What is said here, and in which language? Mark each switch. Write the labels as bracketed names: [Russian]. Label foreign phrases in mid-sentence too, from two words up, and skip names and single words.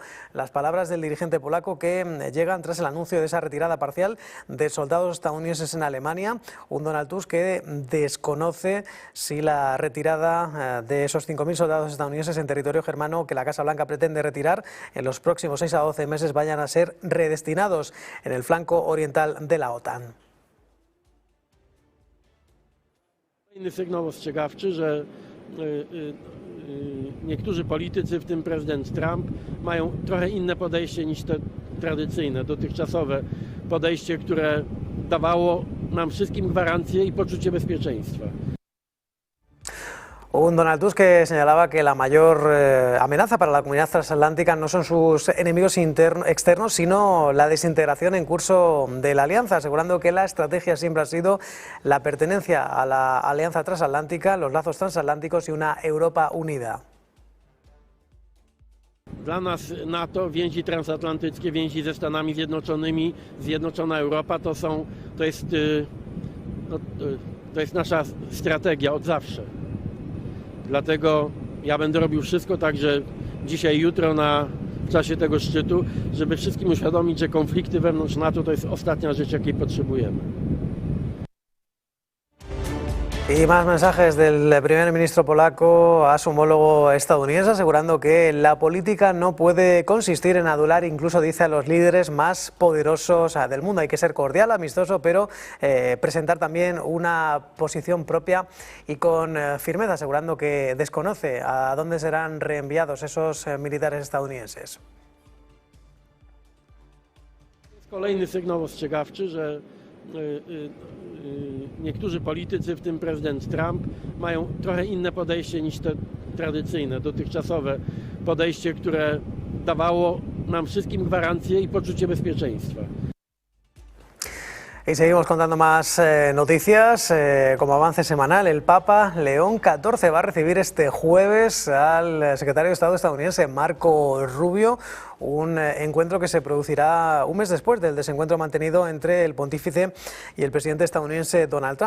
[Spanish] Las palabras del dirigente polaco que llegan tras el anuncio de esa retirada parcial de soldados estadounidenses en Alemania. Un Donald Tusk que desconoce si la retirada de esos 5.000 soldados estadounidenses en territorio germano que la Casa Blanca pretende retirar en los próximos 6 a 12 meses vayan a ser redestinados en el flanco oriental de la OTAN. [Polish] Inny sygnał ostrzegawczy, że niektórzy politycy, w tym prezydent Trump, mają trochę inne podejście niż te tradycyjne, dotychczasowe podejście, które dawało nam wszystkim gwarancję i poczucie bezpieczeństwa. [Spanish] Un Donald Tusk que señalaba que la mayor amenaza para la comunidad transatlántica no son sus enemigos externos, sino la desintegración en curso de la alianza, asegurando que la estrategia siempre ha sido la pertenencia a la alianza transatlántica, los lazos transatlánticos y una Europa unida. [Polish] Dla nas NATO, więzi transatlantyckie, więzi ze Stanami Zjednoczonymi, zjednoczona Europa to jest nasza strategia od zawsze. Dlatego ja będę robił wszystko, także dzisiaj i jutro w czasie tego szczytu, żeby wszystkim uświadomić, że konflikty wewnątrz NATO to jest ostatnia rzecz, jakiej potrzebujemy. [Spanish] Y más mensajes del primer ministro polaco a su homólogo estadounidense, asegurando que la política no puede consistir en adular, incluso dice, a los líderes más poderosos del mundo. Hay que ser cordial, amistoso, pero presentar también una posición propia y con firmeza, asegurando que desconoce a dónde serán reenviados esos militares estadounidenses. [Polish] Kolejny sygnał ostrzegawczy, że niektórzy politycy, w tym prezydent Trump, mają trochę inne podejście niż te tradycyjne, dotychczasowe podejście, które dawało nam wszystkim gwarancję i poczucie bezpieczeństwa. [Spanish] Y seguimos contando más noticias. Como avance semanal, el Papa León XIV va a recibir este jueves al secretario de Estado estadounidense Marco Rubio, un encuentro que se producirá un mes después del desencuentro mantenido entre el pontífice y el presidente estadounidense Donald Trump.